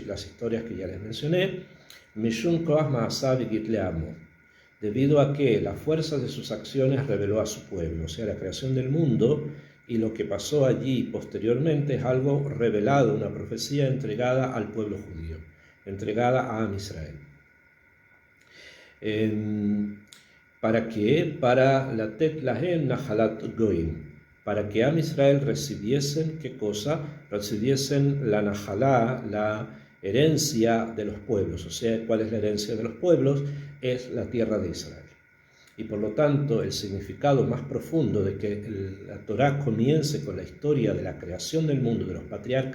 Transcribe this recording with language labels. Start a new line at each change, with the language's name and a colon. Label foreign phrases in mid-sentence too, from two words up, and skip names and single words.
Spanish: Las historias que ya les mencioné,
Hebrew: משום כח מעשיו הגיד לעמו,
Spanish: debido a que la fuerza de sus acciones reveló a su pueblo, o sea, la creación del mundo y lo que pasó allí posteriormente es algo revelado, una profecía entregada al pueblo judío, entregada a Am Israel. ¿Para qué? Para
Hebrew: לתת להם נחלת גוים,
Spanish: para que Am Israel recibiesen, ¿qué cosa? Recibiesen la nahalá, la herencia de los pueblos. O sea, ¿cuál es la herencia de los pueblos? Es la tierra de Israel. Y por lo tanto, el significado más profundo de que la Torá comience con la historia de la creación del mundo, de los patriarcas